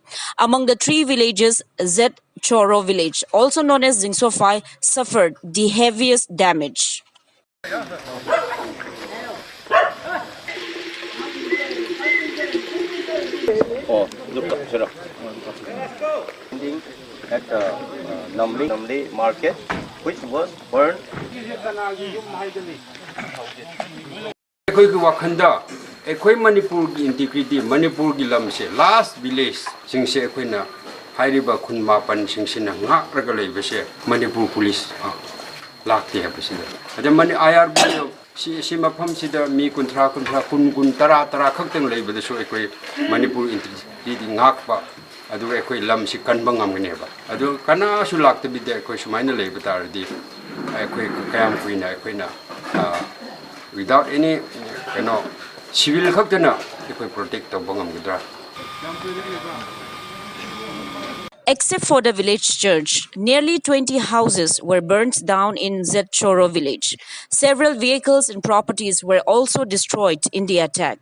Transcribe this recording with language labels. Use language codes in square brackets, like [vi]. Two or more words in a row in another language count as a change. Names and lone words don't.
[en] Among the 3 villages, Z Choro village, also known as Zingsofai, suffered the heaviest damage. At the Namli market, which was burned. Manipur integrity, [mni] Manipur lamse last village singse koina hairiba kun mapan singsina ngak ragalai bese Manipur police lakti habisida ada mani IRB si mafam sida mi kuntra kun tara khaktang leibada so ekoi [en] Manipur integrity [mni] ngak ba adu ekoi lamsi kanba ngamgane ba adu kana su lakta bide ekoi sumaina leiba tardi ekoi kayam kuina ekoina [en] without any civil [mni] khakdana ekoi protect to bangam gudra. [en] Except for the village church, nearly 20 houses were burnt down in Z Choro village. Several vehicles and properties were also destroyed in the attack.